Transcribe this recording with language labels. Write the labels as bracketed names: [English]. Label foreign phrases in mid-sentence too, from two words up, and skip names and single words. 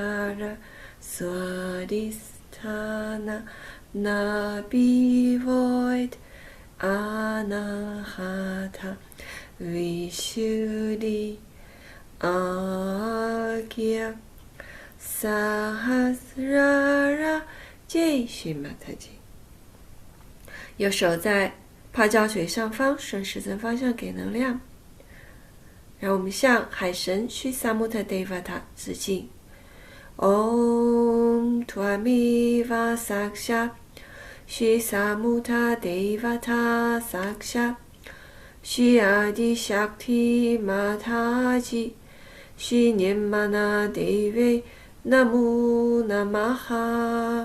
[Sanskrit] Sahasrara Swadhisthana Nabivoid Anahata Vishuddhi Agya Sahasrara Jai Shri Mataji。 [Chinese] 右手在泡脚水上方，顺时针方向给能量。让我们向海神须萨穆特 Devata 致敬。 [Sanskrit] Om Tvamiva Saksha [Chinese] 须萨穆特 Devata Saksha 须阿迪 Shakti Mataji须念玛那 [Sanskrit] Devi Namo Namaha。